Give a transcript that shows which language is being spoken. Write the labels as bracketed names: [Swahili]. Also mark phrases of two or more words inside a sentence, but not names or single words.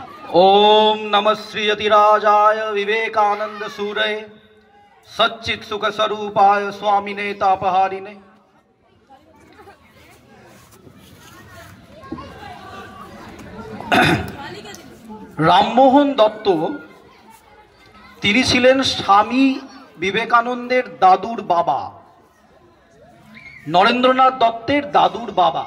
[Sanskrit] ओम नमः श्री यतिराजाय विवेकानंद सूरये सच्चित सुख स्वरूपाय स्वामिने तापहारिणे। [Bangla] রামমোহন দত্ত তিনি ছিলেন স্বামী বিবেকানন্দের দাদুর বাবা, নরেন্দ্রনাথ দত্তের দাদুর বাবা।